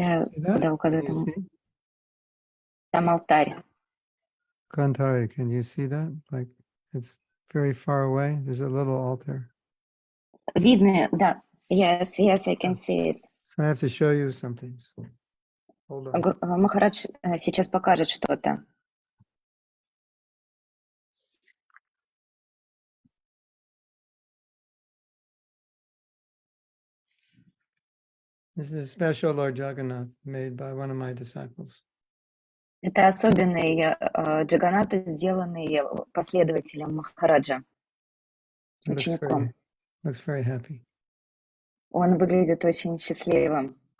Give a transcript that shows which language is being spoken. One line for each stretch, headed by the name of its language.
English: See that?
Russian: куда
English: Can
Russian: указывает
English: you see?
Russian: там алтарь?
English: Kantari, can you see that? Like it's very far away. There's a little altar.
Russian: Видно, да.
English: Yes, I can see it. So I have to show you something. So hold on.
Russian: Махарадж сейчас покажет что-то.
English: This is a special Lord Jagannath made by one of my disciples.
Russian: Это особенный Джаганнат, сделанный последователем Махараджа, учеником.
English: Looks very happy.
Russian: Он выглядит очень счастливым.